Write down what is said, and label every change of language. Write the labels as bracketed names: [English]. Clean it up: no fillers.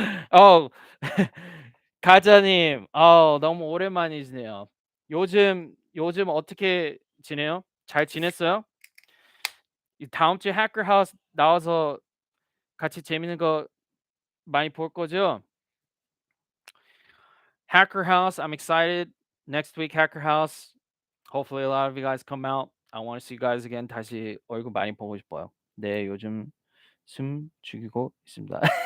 [Korean] 어, 가자님, 너무 오랜만이시네요. 요즘 어떻게 지내요? 잘 지냈어요? 이 다음 주에 해커 하우스 나와서 같이 재밌는 거 많이 볼 거죠? [English] Hacker House, I'm excited. Next week, Hacker House. Hopefully, a lot of you guys come out. I want to see you guys again. [Korean] 다시 얼굴 많이 보고 싶어요. 네, 요즘 숨 죽이고 있습니다.